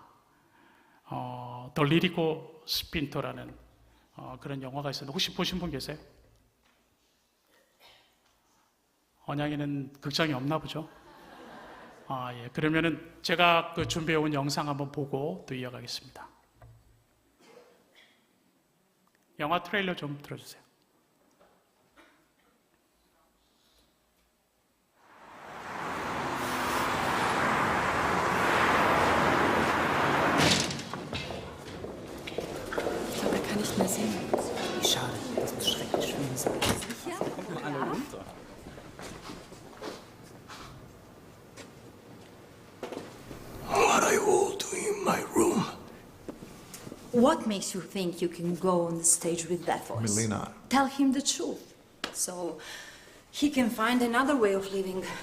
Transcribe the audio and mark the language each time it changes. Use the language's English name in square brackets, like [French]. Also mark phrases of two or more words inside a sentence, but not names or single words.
[Korean] 더 리리고 스핀터라는 그런 영화가 있었는데 혹시 보신 분 계세요? 언양에는 극장이 없나 보죠? 예. 그러면은 제가 그 준비해온 영상 한번 보고 또 이어가겠습니다. 영화 트레일러 좀 들어주세요. [German] Ich glaube, er kann nicht mehr singen. Wie schade, das muss schrecklich schlimm sein. Kommt mal alle runter. [English] What are you all doing in my room? What makes you think you can go on the stage with that voice? Melina. Tell him the truth, so he can find another way of living.